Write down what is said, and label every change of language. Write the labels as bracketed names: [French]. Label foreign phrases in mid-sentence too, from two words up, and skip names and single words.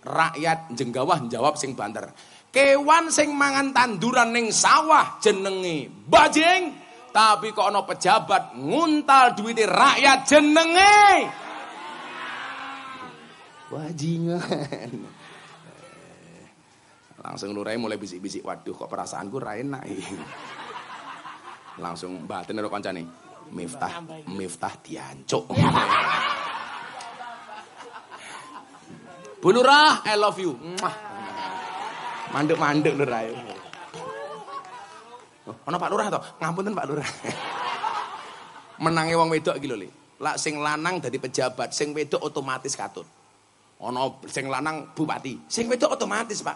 [Javanese] Rakyat Jenggawah jawab sing banter. Kewan sing mangan tanduran ning sawah jenenge bajing, tapi kok ana pejabat nguntal duwite rakyat jenenge bajingan. Langsung lurai mulai bisik-bisik, waduh kok perasaanku ra enak iki. Langsung batin karo kancane, Miftah diancuk. Bu Lurah, [English] I love you. [Javanese] Mandek-mandek Lurah. Ana Pak Lurah to? Ngapunten Pak Lurah. Menange wong wedok iki lho, Le. Lak sing lanang dadi pejabat, sing wedok otomatis katut. Ana sing lanang bupati, sing wedok otomatis, Pak.